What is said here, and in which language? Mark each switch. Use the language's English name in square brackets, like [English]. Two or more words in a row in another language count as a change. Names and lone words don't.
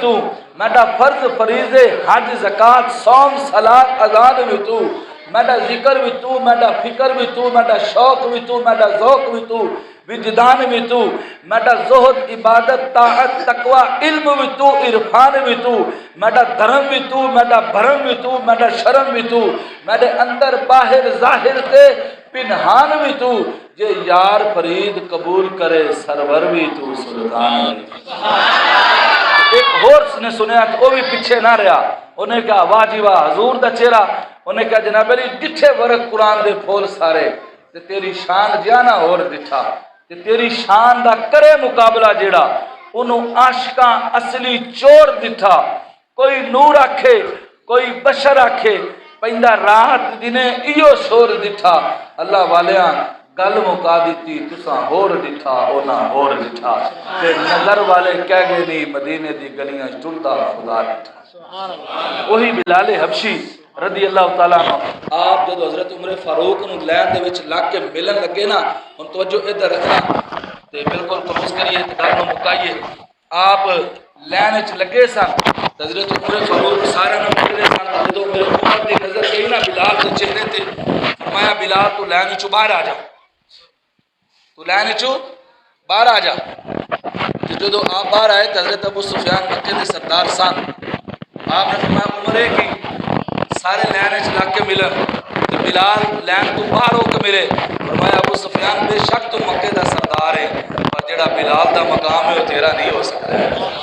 [Saraiki] تو، میڈا فرض فریضے حج زکات صوم صلاۃ اذان بھی تو، میڈا ذکر بھی تو، میڈا فکر بھی تو، میڈا شوق بھی تو، میڈا ذوق بھی تو، وجدان بھی تو، میڈا زہد عبادت طاعت تقوی علم بھی تو، عرفان بھی تو، میڈا دھرم بھی تو، میڈا بھرم بھی تو، میڈا شرم بھی تو، میڈے اندر باہر ظاہر تے پنہان بھی تو، جے یار فرید قبول کرے سرور بھی تو سلطان بھی تو۔ [Punjabi] ایک اور نے سنیا تو وہ بھی پیچھے نہ رہا، انہیں کہا واہ جی واہ حضور دا چہرہ، انہیں کہا جناب علی ڈٹھے ورق قرآن دے پھول سارے تے تیری شان جانا اور ڈٹھا تے تیری شان دا کرے مقابلہ جیڑا انہوں عاشقاں اصلی چور ڈٹھا، کوئی نور آکھے کوئی بشر آکھے پہندہ راحت جنہیں ایو شور ڈٹھا، اللہ والیاں گل مکا دیتی تساں ہور ڈٹھا اونا ہور ڈٹھا، تے نظر والے کہہ گئے نہیں مدینے دی گلیاں ٹردا خدا ڈٹھا۔ وہی بلال حبشی رضی اللہ تعالیٰ عنہ آپ جب حضرت عمر فاروق نو لین دے وچ لگ کے ملن لگے نا، ان توجہ ادھر رکھنا تے بالکل کمز کریے تے گل نو مکائیے، آپ لین وچ لگے سن حضرت عمر فاروق سارے نو مل رہے سن، جدوں میرے عمر دی نظر گئی نا بلال دے چہرے تے، فرمایا بلال تو لین وچوں باہر آ جا، تو لین وچوں باہر آ جا۔ جدوں آپ باہر آئے تے حضرت ابو سفیان مکے دے سردار سن، آپ نے فرمایا عمرے کی سارے لین وچ لگ کے ملن تے بلال لین تو باہر ہو کے ملے، فرمایا ابو سفیان بے شک تو مکے دا سردار ہے پر جڑا بلال دا مقام ہے وہ تیرا نہیں ہو سکتا ہے۔